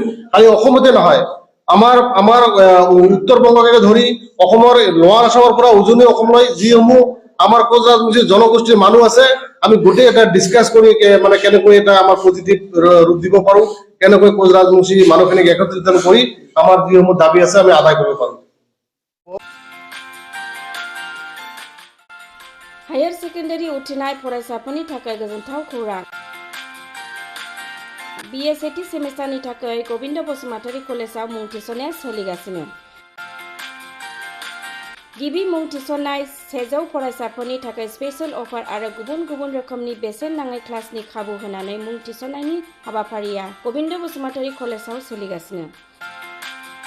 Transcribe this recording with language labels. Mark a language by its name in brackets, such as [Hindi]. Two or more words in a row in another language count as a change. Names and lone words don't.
[Assamese] খালি অসমতে নহয় আমাৰ উত্তৰ-বংগকে ধৰি অসমৰ লোৱাৰ আসামৰ পৰা উজনি অসমলৈ যিসমূহ আমাৰ কোচ ৰাজবংশী জনগোষ্ঠীৰ মানুহ আছে আমি গোটেই এটা ডিছকাছ কৰি মানে কেনেকৈ এটা আমাৰ পজিটিভ ৰূপ দিব পাৰো, কেনেকৈ কোচ ৰাজবংশী মানুহখিনিক একত্ৰিত কৰি আমাৰ যিসমূহ দাবী আছে আমি আদায় কৰিব পাৰো। [Bodo] हायर सेकेन्डारि उथ्रिनाय फरायसाफोरनि थाखाय गोजोनथाव खौरां। BSAT सेमिस्टारनि थाखाय गबिन्द बसुमतारी कलेजाव मुं थिसननाया सोलिगासिनो। गिबि मुं थिसननाय 100 फरायसाफोरनि थाखाय [English] special offer [Bodo] आरो गुबुन रोखोमनि बेसेन नाङै क्लासनि खाबु होनानै मुं थिसननायनि हाबाफारिया गबिन्द बसुमतारी कलेजाव सोलिगासिनो।